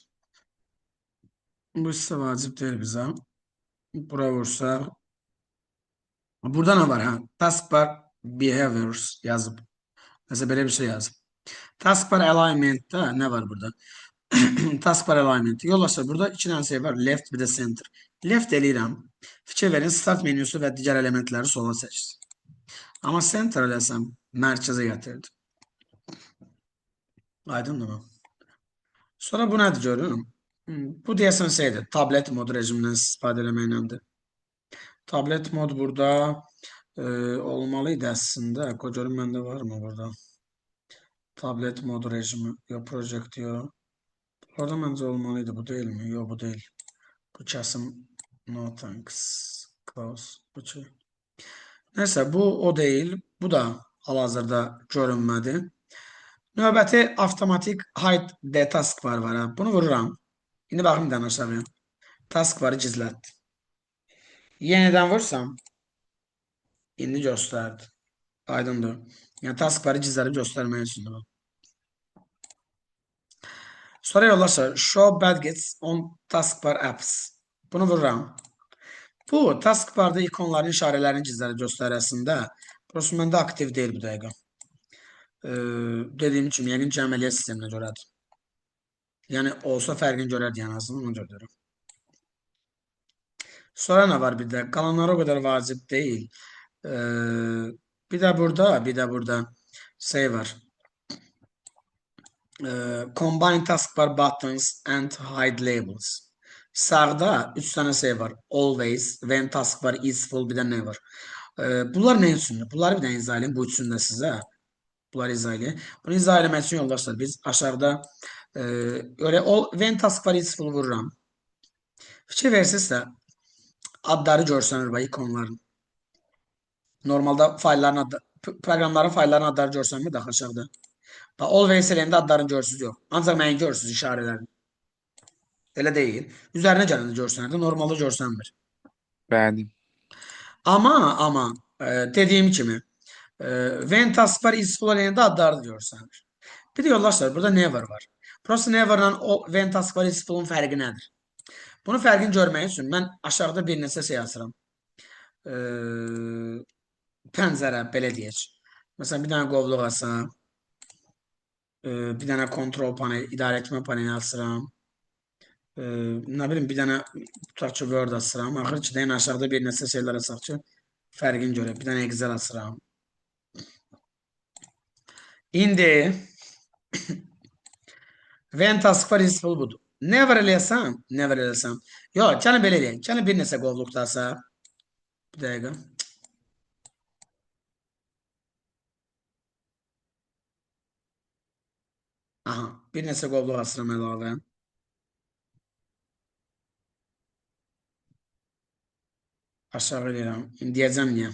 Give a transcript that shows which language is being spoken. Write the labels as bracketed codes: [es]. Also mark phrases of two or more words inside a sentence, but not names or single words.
[az] Bu hissə vacib deyil bizə. Bura vursaq. Burada nə var? [en] Taskbar behaviors [az] yazıb. Nəsə belə bir şey yazıb. [en] Taskbar alignmentdə [az] nə var burada? [en] Taskbar alignment. [az] Yoldaşlar burada iki dənə şey var. Left bir də center. Left eləyirəm. Fikir verin start menüsü və digər elementləri sola seçsin. Amma center eləsəm mərkəzə gətirdi. Aydındır mı? Sonra bu nədir görürüm? Bu deyəsən şeydir. Tablet mod rejimindən istifadə eləməklədir. Tablet mod burada olmalıydı əslində. Görüm məndə var mı burada? Tablet mod rejimi. Yo project yo. Orada məncə olmalıydı. [tr] Bu değil mi? Yo bu değil. [az] Bu kəsim [en] no thanks. Close. [az] Bu şey. [tr] Neyse bu o değil. [az] Bu da hal-hazırda görünmədi. Növbəti avtomatik [en] hide the task [az] var. Bunu vururam. İndi baxım bir dənə aşağıya. Task varı gizlətdi. Yenidən vursam. İndi göstərdi. Aydındır. Yəni task varı gizlədib göstərmək üçündür bu. Sonra yoldaşlar [en] show badgets on taskbar apps. [az] Bunu vururam. Bu taskbarda ikonların işarələrini gizlədib göstərəsində burası məndə aktiv deyil bu dəqiqə. Dediyim kimi yəqin ki əməliyyat sisteminə görədir. Yəni olsa fərqini görərdi yəni azından onu görürəm. Sonra nə var bir də? Qalanları o qədər vacib deyil. Bir də burada şey var. [en] Combine taskbar buttons and hide labels. [tr] Sağda 3 tane şey var. [en] Always, when taskbar is full [tr] bir de ne var? [az] Bunlar ne üçündür? [tr] Bunları bir de izah edeyim. Bu üçünü de size. Bunları izah edeyim. [az] Bunu izah etmək üçün yoldaşlar biz aşağıda öyle [en] when taskbar is full [az] vururam. Fikir versizsə adları görsənir və ikonların. Normalda faylların adı, proqramların faylların adları görsənmir də aşağıda. Always eləyəndə adların görsünüz yox. Ancaq mənim görsünüz işarələrini. Elə deyil. Üzərinə gələndə görsənir, normalda görsənmir. Bəli. Amma dediyim kimi [en] when taskbar is full [az] eləyəndə adları görsənir. Bir də yoldaşlar burada never var. Burası never'la o [en] when taskbar is full'un [az] fərqi nədir? Bunun fərqini görmək üçün mən aşağıda bir neçə şey yazıram. Pəncərə belə deyək. Məsələn bir dənə qovluq açsam. Bir dənə kontrol paneli, idarə etmə paneli açıram. Nə bilim bir dənə tutaq ki Word açıram. Axır ki deyən aşağıda bir neçə şeylər açaq ki fərqini görək. Bir dənə Excel açıram. İndi [en] when taskbar is full [az] budur. Never eləyəsəm. Yox, gəlin belə eləyək. Gəlin bir neçə qovluqda açaq. Bir dəqiqə. Aha, bir neçə qovluq açıram əlavə. Aşağı eləyirəm. İndi deyəcəm niyə.